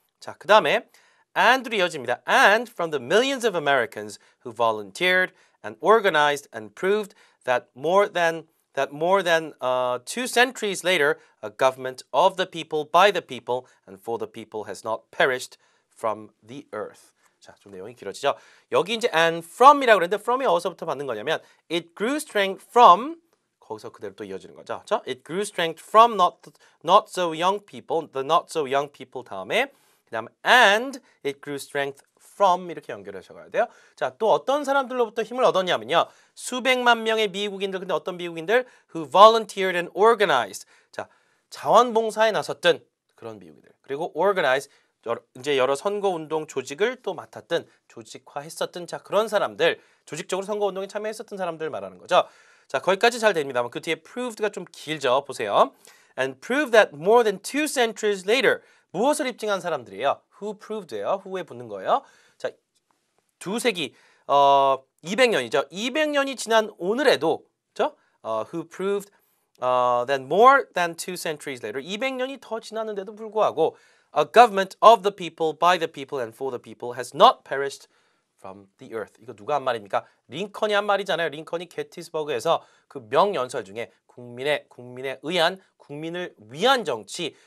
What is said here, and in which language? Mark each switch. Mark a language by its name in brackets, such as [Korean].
[Korean] 자, 그 다음에 and로 이어집니다. [English] And from the millions of Americans who volunteered and organized and proved that more than 2 centuries later, a government of the people, by the people, and for the people has not perished from the earth. [Korean] 자, 좀 내용이 길어지죠. 여기 이제 and from이라고 그랬는데 from이 어디서부터 받는 거냐면 [English] it grew strength from [Korean] 거기서 그대로 또 이어지는 거죠. 그렇죠? [English] It grew strength from not so young people, the not so young people [Korean] 다음에 그다음 [English] and it grew strength from [Korean] 이렇게 연결하셔 가야 돼요. 자, 또 어떤 사람들로부터 힘을 얻었냐면요. 수백만 명의 미국인들, 근데 어떤 미국인들 [English] who volunteered and organized. [Korean] 자, 자원봉사에 나섰던 그런 미국인들. 그리고 organize 이제 여러 선거운동 조직을 또 맡았던 조직화했었던 자 그런 사람들, 조직적으로 선거운동에 참여했었던 사람들 말하는 거죠. 자, 거기까지 잘 됩니다만 그 뒤에 proved가 좀 길죠. 보세요. [English] And proved that more than 2 centuries later. [Korean] 무엇을 입증한 사람들이에요? [English] Who proved예요. [Korean] who에 붙는 거예요. 자, 2세기 200년이죠. 200년이 지난 오늘에도 그렇죠? [English] Who proved that more than 2 centuries later [Korean] 200년이 더 지났는데도 불구하고 [English] A government of the people, by the people, and for the people has not perished from the earth. [Korean] 이거 누가 한 말입니까? 링컨이 한 말이잖아요. 링컨이 게티스버그에서 그 명연설 중에 국민을 위한 정치.